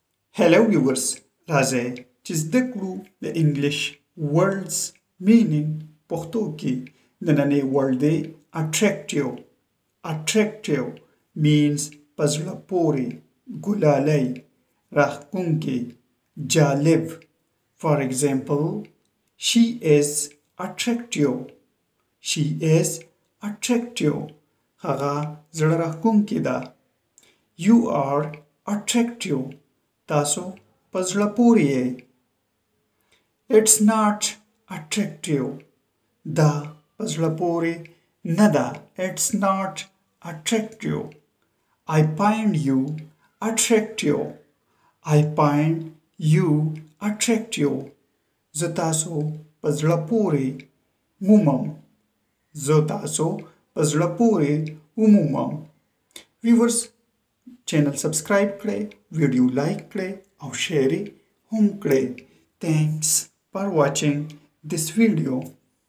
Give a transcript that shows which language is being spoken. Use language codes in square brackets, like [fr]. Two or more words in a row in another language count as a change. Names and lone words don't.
[en] Hello viewers, [ps] राजे چیزده کلو د انګلیش [en] words meaning [ps] پښتو کې د نننۍ word دی attractive. [en] Attractive means [ps] پزړه پورې ګلالی راښکونکی جالب. [en] For example, she is attractive. She is attractive. [ps] هغه زړه راښکونکې ده. [en] You are attractive. [ps] تاسو په زړه پورې یې. [en] It's not attractive. [ps] دا په زړه پورې نه ده. [en] It's not attractive. I find you attractive. I find you attractive. [ps] زه تاسو په زړه پورې مومم. زه تاسو په زړه پورې ومومم. Viewers, چینل سبسکرایب کړئ، ویډیو لایک کړئ او شیر هم کړئ. [en] Thanks for watching this video.